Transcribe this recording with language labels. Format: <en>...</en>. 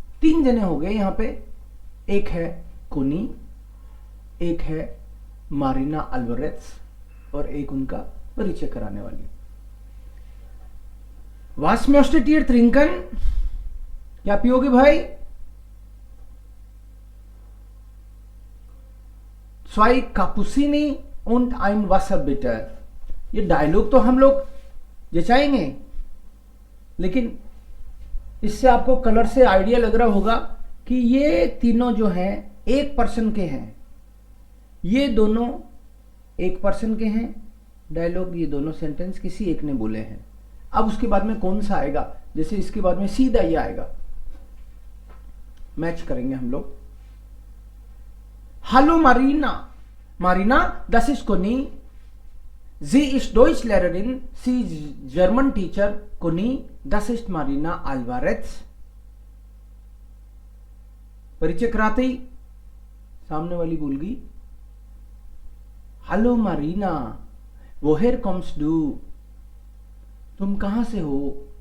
<hi>3 जने हो गए यहां पे, एक है कोनी, एक है मारीना अल्वारेट्स, और एक उनका परिचय कराने वाली।</hi> <de>वास möchtet ihr trinken,</de> <hi>क्या पियोगे भाई?</hi> <de>Zwei Cappuccini und ein Wasser bitte।</de> <hi>ये डायलॉग तो हम लोग जचाएंगे, लेकिन इससे आपको कलर से आइडिया लग रहा होगा कि ये तीनों जो हैं एक पर्सन के हैं, ये दोनों एक पर्सन के हैं डायलॉग, ये दोनों सेंटेंस किसी एक ने बोले हैं। अब उसके बाद में कौन सा आएगा, जैसे इसके बाद में सीधा ये आएगा, मैच करेंगे हम लोग।</hi> <de>हेलो मारीना, मारीना das ist Conny, sie ist Deutschlehrerin, sie ist</de> <en>German Teacher,</en> <de>Conny das ist Marina Alvarez।</de> <hi>परिचय कराते ही सामने वाली बोल गई hello Marina</hi> <de>woher kommst du,</de> <hi>तुम कहां से हो?</hi>